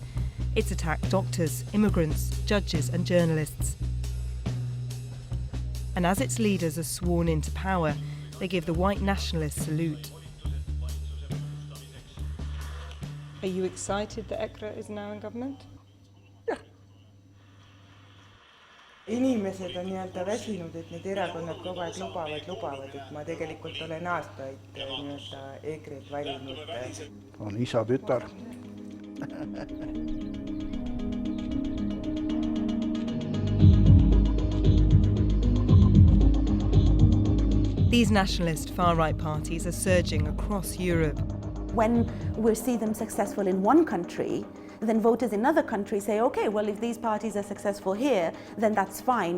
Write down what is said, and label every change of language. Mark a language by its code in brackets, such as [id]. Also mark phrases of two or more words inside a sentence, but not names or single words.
[en] It's attacked doctors, immigrants, judges and journalists. And as its leaders are sworn into power, they give the white nationalist salute. Are you excited that EKRA is now in government? [et] Inimesed on nii-öelda väsinud, et need erakonnad kogu aeg lubavad, et ma tegelikult olen aastaid nii-öelda EKRE-d valinud. On isa tütar. [en] These nationalist far-right parties are surging across Europe. When we see them successful in one country, then voters in other countries say, okay, well, if these parties are successful here, then that's fine.